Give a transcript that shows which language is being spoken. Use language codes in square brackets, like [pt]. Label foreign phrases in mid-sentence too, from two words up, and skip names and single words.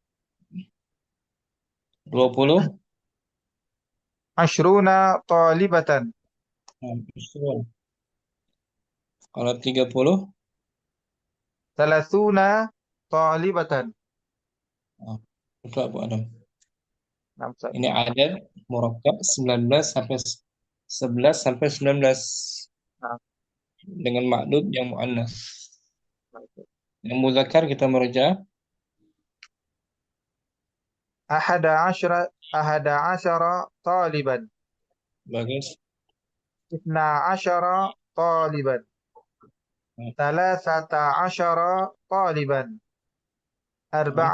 [ar] 20. Ashruna talibatan. [id] Usul. Kalau 30, [ar] Thalathuna talibatan. [id] nah, itu Abu Adam. Nah, Ustaz. Ini adat murakkab 19 sampai 11 sampai 19 Nah, dengan ma'dud yang mu'annas. nah, Ustaz. Yang muzakkar kita merujuk. [ar] Ahada asyara taliban. [id] Bagus. [ar] Ithna asyara taliban. [id] Nah, [ar] Thalathata asyara taliban. [id] nah,